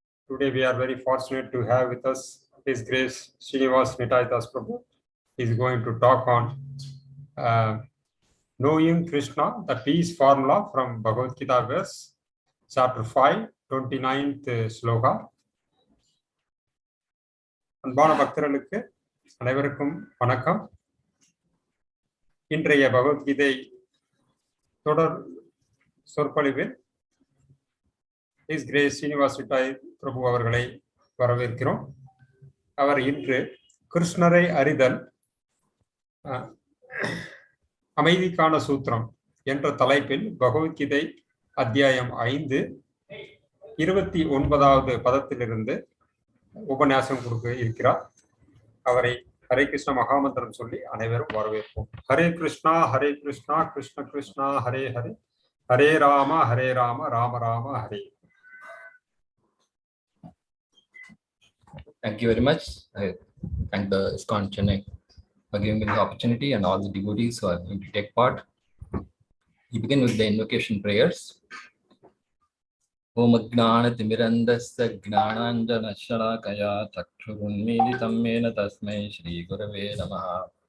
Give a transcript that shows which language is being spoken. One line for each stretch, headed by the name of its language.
English: Today we are very fortunate to have with us His Grace Srinivas Nitai Prabhu. He is going to talk on knowing Kṛṣna, the peace formula from Bhagavad Gita verse, chapter 5, 29th sloka.
Tamil: அன்பான பக்தர்களுக்கு அனைவருக்கும் வணக்கம். இன்றைய பகவத்கீதை தொடர் சொற்பொழிவில் His Grace Srinivas Nitai Prabhu அவர்களை வரவேற்கிறோம். அவர் இன்று கிருஷ்ணரை அறிதல் அமைதிக்கான சூத்திரம் என்ற தலைப்பில் பகவத்கீதை அத்தியாயம் 5 29வது பதத்திலிருந்து உபன்யாசம் கொடுக்க இருக்கிறார். அவரை ஹரே கிருஷ்ண மகாமந்திரம் சொல்லி அனைவரும் வரவேற்போம்.
Sanskrit: Hare Krishna Krishna Krishna Hare Hare, Hare Rama Rama Rama Hare.
English: Thank you very much. I thank the ISKCON Chennai for giving me the opportunity and all the devotees who are going to take part. We begin with the invocation prayers.
Sanskrit: Om Ajnana-timirandasya Gnananjana-shalakaya Chakshurunmilitam Mena Tasmai Shri Gurave Namaha.